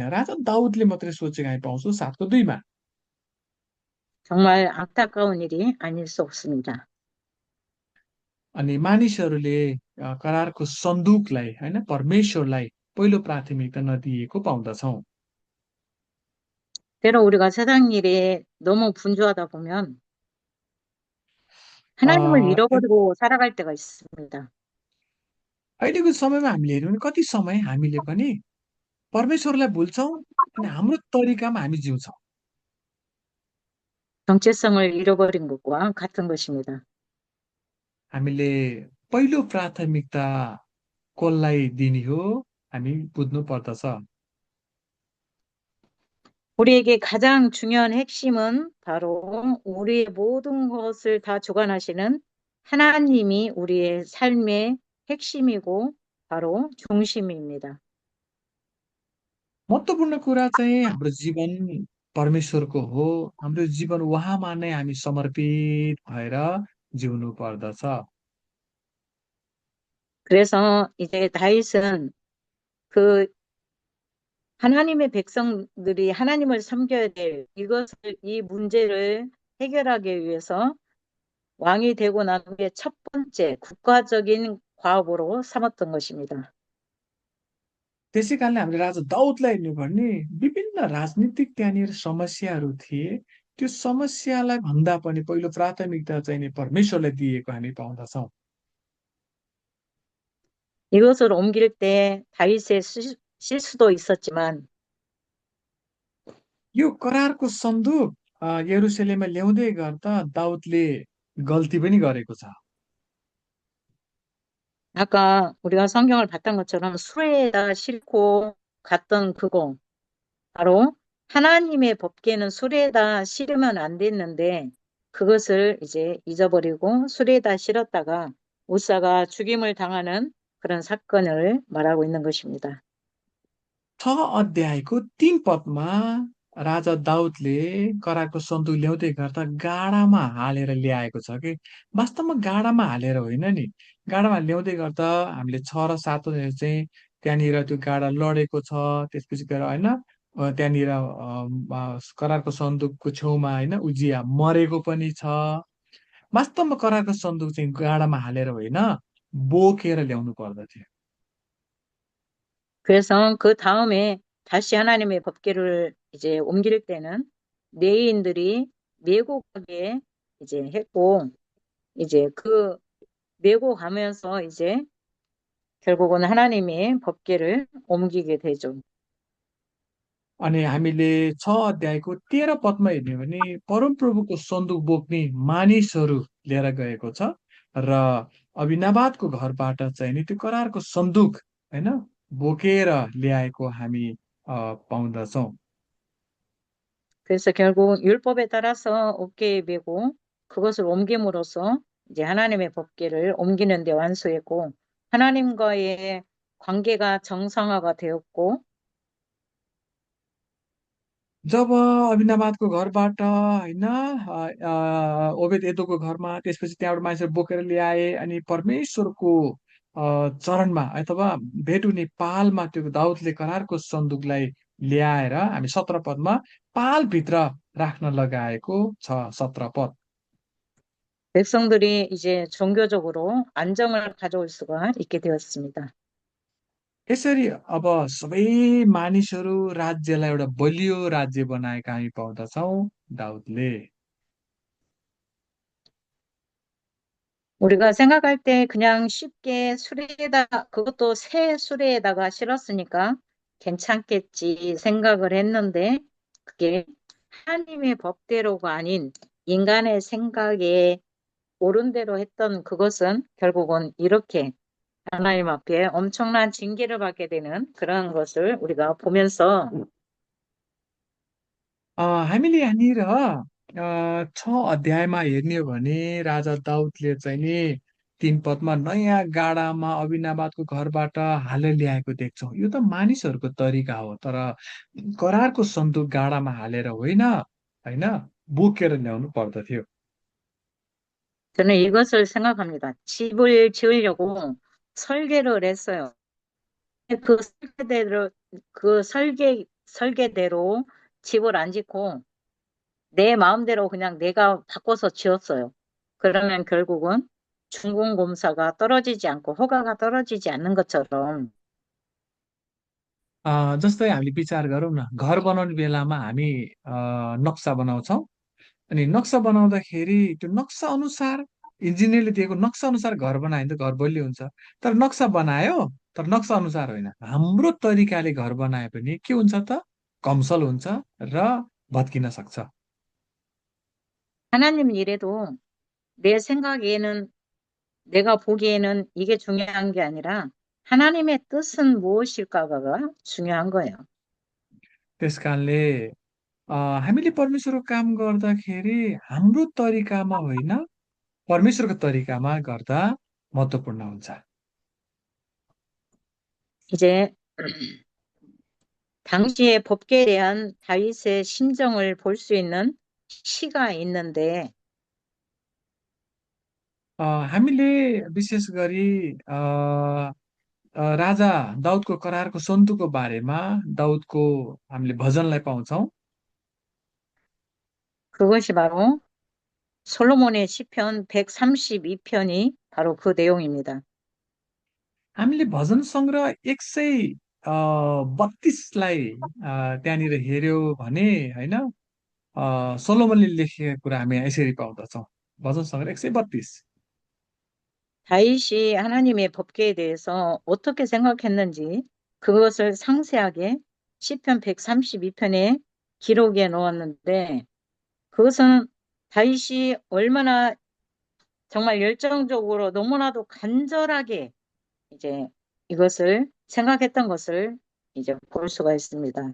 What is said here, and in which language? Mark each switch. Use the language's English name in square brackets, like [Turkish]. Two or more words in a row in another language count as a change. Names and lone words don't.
[Nepali] राजा दाउदले मात्रै सोचेको हामी पाउँछौँ 7को 2मा। [Korean] 정말 안타까운 일이 아닐 수 없습니다. [Nepali] अनि मानिसहरूले करारको सन्दुकलाई होइन परमेश्वरलाई पहिलो प्राथमिकता नदिएको पाउँदछौँ। [Korean] 때로 우리가 세상 일에 너무 분주하다 보면 하나님을 अ, 잃어버리고 살아갈 때가 있습니다. [Nepali] अहिलेको समयमा हामीले हेऱ्यौँ भने कति समय हामीले पनि परमेश्वरलाई भुल्छौँ अनि हाम्रो तरिकामा हामी जिउँछौँ। [Korean] 정체성을 잃어버린 것과 같은 것입니다. [Nepali] हामीले पहिलो प्राथमिकता कसलाई दिने हो हामी बुझ्नु पर्दछ। [Korean] 우리에게 가장 중요한 핵심은 바로 우리의 모든 것을 다 주관하시는 하나님이 우리의 삶의 핵심이고 바로 중심입니다. [Nepali] महत्त्वपूर्ण कुरा चाहिँ हाम्रो जीवन परमेश्वरको हो। हाम्रो जीवन उहाँमा नै हामी समर्पित भएर जिउनु पर्दछ। [Korean] 그래서 이제 다윗은 그 하나님의 백성들이 하나님을 섬겨야 될 이 문제를 해결하기 위해서 왕이 되고 난 후에 첫 번째 국가적인 과업으로 삼았던 것입니다. [Nepali] त्यसै कारणले हामीले राजा दाउदलाई हेर्नु भने विभिन्न राजनीतिक त्यहाँनिर समस्याहरू थिए। त्यो समस्यालाई भन्दा पनि पहिलो प्राथमिकता चाहिँ नि परमेश्वरलाई दिएको हामी पाउँदछौँ। [Korean] 이것을 옮길 때 다윗의 실수도 있었지만 [Nepali] यो करारको सन्दुक यरुशलेममा ल्याउँदै गर्दा दाउदले गल्ती पनि गरेको छ। [Korean] 아까 우리가 성경을 봤던 것처럼 수레에다 싣고 갔던 그거 바로 하나님의 법궤는 수레에다 실으면 안 됐는데 그것을 이제 잊어버리고 수레에다 실었다가 우사가 죽임을 당하는 그런 사건을 말하고 있는 것입니다. [Nepali] 6 अध्यायको 3 पदमा राजा दाउदले करारको सन्दुक ल्याउँदै गर्दा गाडामा हालेर ल्याएको छ कि। वास्तवमा गाडामा हालेर होइन नि। गाडामा ल्याउँदै गर्दा हामीले 6 र 7 चाहिँ त्यहाँनिर त्यो गाडा लडेको छ। त्यसपछि गएर होइन त्यहाँनिर करारको सन्दुकको छेउमा होइन उजिया मरेको पनि छ। वास्तवमा करारको सन्दुक चाहिँ गाडामा हालेर होइन, बोकेर ल्याउनु पर्दथ्यो। [Korean] 그래서 그 다음에 다시 하나님의 법궤를 이제 옮길 때는 레위인들이 메고 가게 이제 했고 이제 그 메고 가면서 이제 결국은 하나님의 법궤를 옮기게 되죠. [Nepali] अनि हामीले 6 अध्यायको 13 पदमा हेर्ने हो भने परमप्रभुको सन्दुक बोक्ने मानिसहरू लिएर गएको छ र अभिनाबादको घरबाट चाहिँ नि त्यो करारको सन्दुक होइन बोकेर ल्याएको हामी पाउँदछौँ। [Korean] 그래서 결국 율법에 따라서 어깨에 메고 그것을 옮김으로써 이제 하나님의 법궤를 옮기는 데 완수했고 하나님과의 관계가 정상화가 되었고 [Nepali] जब अभिनाबादको घरबाट होइन ओबेद एदोमको घरमा त्यसपछि त्यहाँबाट मान्छेहरू बोकेर ल्याए अनि परमेश्वरको चरणमा अथवा भेट हुने पालमा त्यो दाउदले करारको सन्दुकलाई ल्याएर हामी 17 पदमा पालभित्र राख्न लगाएको छ। 17 पद [Korean] 백성들이 이제 종교적으로 안정을 가져올 수가 있게 되었습니다. [Nepali] यसरी अब सबै मानिसहरू राज्यलाई एउटा बलियो राज्य बनाएका हामी पाउँदछौँ दाउदले। [Korean] 우리가 생각할 때 그냥 쉽게 수레에다 그것도 새 수레에다가 실었으니까 괜찮겠지 생각을 했는데 그게 하나님의 법대로가 아닌 인간의 생각에 옳은 대로 했던 그것은 결국은 이렇게 하나님 앞에 엄청난 징계를 받게 되는 그런 것을 우리가 보면서 [Nepali] हामीले यहाँनिर 6 अध्यायमा हेर्ने हो भने राजा दाउदले चाहिँ नि 3 पदमा नयाँ गाडामा अभिनाबादको घरबाट हालेर ल्याएको देख्छौँ। यो त मानिसहरूको तरिका हो, तर करारको सन्दुक गाडामा हालेर होइन होइन बोकेर ल्याउनु पर्दथ्यो। [Korean] 저는 이것을 생각합니다. 집을 지으려고 설계를 했어요. 그 설계대로 설계대로 집을 안 짓고 내 마음대로 그냥 내가 바꿔서 지었어요. 그러면 결국은 준공검사가 떨어지지 않고 허가가 떨어지지 않는 것처럼 [Nepali] जस्तै हामीले विचार गरौँ न, घर बनाउने बेलामा हामी नक्सा बनाउँछौँ। अनि नक्सा बनाउँदाखेरि त्यो नक्सा अनुसार इन्जिनियरले दिएको नक्सा अनुसार घर बनायो भने त घर बलियो हुन्छ। तर नक्सा बनायो, तर नक्सा अनुसार होइन, हाम्रो तरिकाले घर बनाए पनि के हुन्छ त, कमसल हुन्छ र भत्किन सक्छ। [Korean] 하나님 일에도 내 생각에는 내가 보기에는 이게 중요한 게 아니라 하나님의 뜻은 무엇일까가 중요한 거예요. [Nepali] त्यस कारणले हामीले परमेश्वरको काम गर्दाखेरि हाम्रो तरिकामा होइन, परमेश्वरको तरिकामा गर्दा महत्त्वपूर्ण हुन्छ। [Korean] 이제 당시의 법계에 대한 다윗의 심정을 볼 수 있는 시가 있는데 [Nepali] हामीले विशेष गरी राजा दाउदको करारको सन्तुकको बारेमा दाउदको हामीले भजनलाई पाउँछौँ। [Korean] 그것이 바로 솔로몬의 시편 132편이 바로 그 내용입니다. [Nepali] हामीले भजन सङ्ग्रह 132लाई त्यहाँनिर हेऱ्यौँ भने होइन सोलोमनले लेखेका कुरा हामी यसरी पाउँदछौँ। भजन सङ्ग्रह 132। [Korean] 다윗이 하나님의 법계에 대해서 어떻게 생각했는지 그것을 상세하게 시편 132편에 기록해 놓았는데 그것은 다윗이 얼마나 정말 열정적으로 너무나도 간절하게 이제 이것을 생각했던 것을 이제 볼 수가 있습니다.